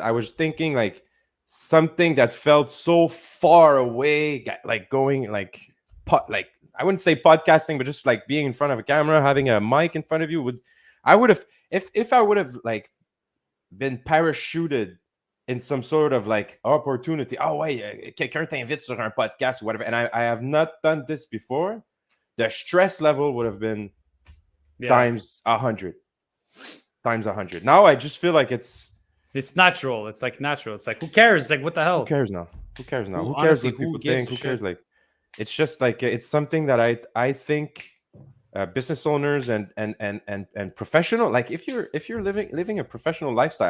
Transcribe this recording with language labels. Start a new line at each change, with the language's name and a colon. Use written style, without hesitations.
English: I was thinking like something that felt so far away, like going like I wouldn't say podcasting, but just like being in front of a camera, having a mic in front of you I would have if I would have like been parachuted in some sort of like opportunity. Oh wait,
French: quelqu'un t'invite sur un podcast
English: or whatever. And I have not done this before. The stress level would have been times 100. Now I just feel like it's natural. It's like natural. It's like, who cares? It's like, what the hell? Who cares now? Who cares what people think? Who cares? Like, it's just like it's something that I think business owners and professional, like if you're living a professional lifestyle.